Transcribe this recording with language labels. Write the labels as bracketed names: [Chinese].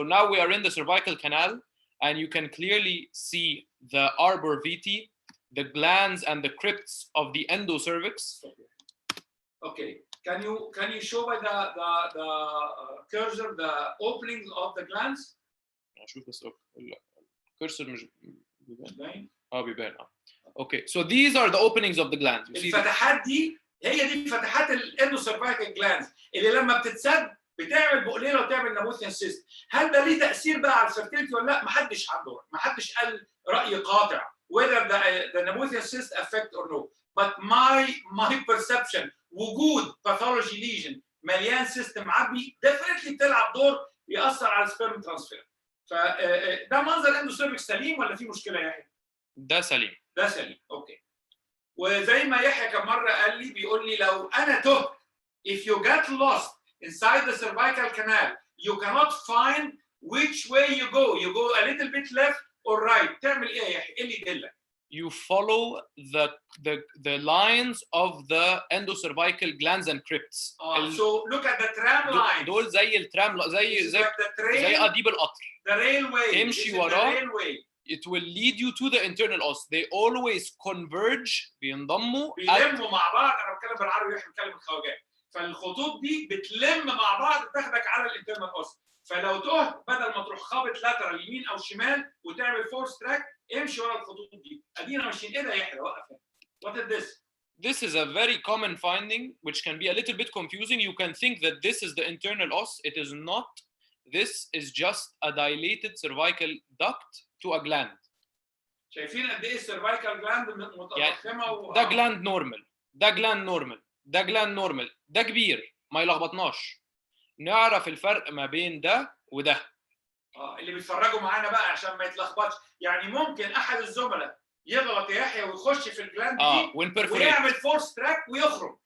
[English] So now we are in the cervical canal, and you can clearly see the arbor vitae, the glands and the crypts of the endocervix. Okay. Can you show by the cursor the openings of the glands? [Arabic] شوف بس الكرسور مش بيبان؟ بيبان. [English] Okay, so these are the openings of the glands. [Arabic] الفتحات دي هي دي فتحات الاندوسيرفايكال جلاندز اللي لما بتتسد بتعمل بقليله وتعمل نابوثيان سيست. هل ده ليه تاثير بقى على الفيرتيلتي ولا لا؟ ما حدش قال راي قاطع [English] whether the Nabothian cyst affect or no. But my perception [Arabic] وجود باثولوجي ليجن مليان سيستم معبي [English] definitely [Arabic] بتلعب دور ياثر على السبيرم ترانسفير. فده منظر اندوسيرفكس سليم ولا في مشكله يا يحيى؟ ده سليم. اوكي. وزي ما يحيى كم مره قال لي بيقول لي لو انا تهت [English] if you get lost inside the cervical canal, you cannot find which way you go. You go a little bit left or right. [Arabic] تعمل ايه يا يحيى؟ ايه اللي يدلك؟ [English] You follow the lines of the endocervical glands and crypts. So look at the tram lines. [Arabic] دول زي الترام زي قضيب القطر. [English] The railway. [Arabic] امشي وراه. [English] The railway. It will lead you to the internal os. They always converge. [Arabic] بينضموا. بيلموا مع بعض. انا بتكلم بالعربي واحنا بنتكلم بالخواجات. فالخطوط دي بتلم مع بعض تاخدك على الانترنال اوس. فلو تهت بدل ما تروح خابط لاترال يمين او شمال وتعمل فورس تراك امشي ورا الخطوط دي. ادينا ماشيين. ايه ده يا يحيى؟ وقف. [English] What is this? This is a very common finding which can be a little bit confusing. You can think that this is the internal os. It is not. This is just a dilated cervical duct to a gland. [Arabic] شايفين قد ايه السيرفايكال جلاند متضخمه ده جلاند نورمال، ده جلاند نورمال، ده جلاند نورمال، ده كبير ما يلخبطناش. نعرف الفرق ما بين ده وده. اللي بيتفرجوا معانا بقى عشان ما يتلخبطش، يعني ممكن احد الزملاء يغلط يا يحيى ويخش في الجلاند دي ويعمل فورس تراك ويخرج